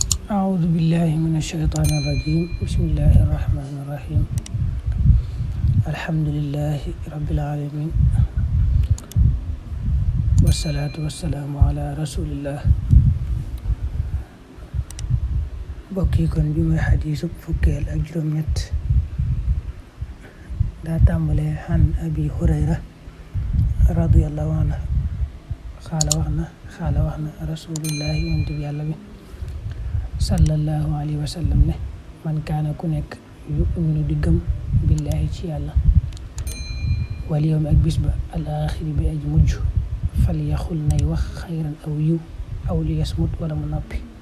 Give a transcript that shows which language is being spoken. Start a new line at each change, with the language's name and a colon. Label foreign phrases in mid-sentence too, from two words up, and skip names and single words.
Arabic: أعوذ بالله من الشيطان الرجيم. بسم الله الرحمن الرحيم. الحمد لله رب العالمين، والصلاة والسلام على رسول الله.
Wolof: bokki kon bi mooy xadiisu fukkeel ak juróom-ñett. daa tàmbalee
Arabic: عن أبي هريرة رضي الله عنه قال
Wolof: wax na rasulullahi yonent bi yàlla bi
Arabic: صلى الله عليه وسلم
Wolof: ne
Arabic: من كان
Wolof: ku nekk yuminu di gëm billaahi ci yàlla
Arabic: واليوم
Wolof: ak bis ba
Arabic: الآخر
Wolof: bi aji mujj
Arabic: فليقل
Wolof: nay wax
Arabic: خيرا أو
Wolof: yiw
Arabic: أو ليصمت
Wolof: wala mu noppi.